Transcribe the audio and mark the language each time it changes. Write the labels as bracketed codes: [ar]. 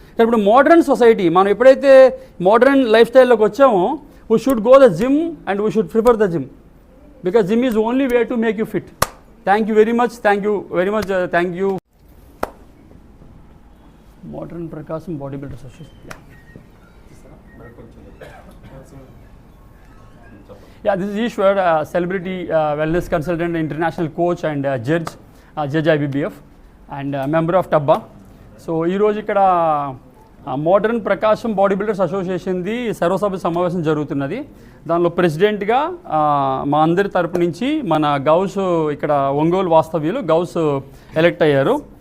[te] కానీ ఇప్పుడు modern society, మనం ఎప్పుడైతే మోడర్న్ లైఫ్ స్టైల్లోకి వచ్చామో [en] We should go the gym and we should prefer the gym because gym is only way to make you fit. Thank you very much, thank you. Modern Prakasam body builder association. Yeah, this is Ishwar, celebrity wellness consultant, international coach and judge IBBF and member of TABBA. [te] So ఈరోజు ఇక్కడ modern ప్రకాశం body builders అసోసియేషన్ది సర్వసభ్య సమావేశం జరుగుతున్నది. దానిలో ప్రెసిడెంట్గా మా అందరి తరపు నుంచి మన గౌస్, ఇక్కడ ఒంగోలు వాస్తవ్యులు గౌస్ ఎలెక్ట్ అయ్యారు.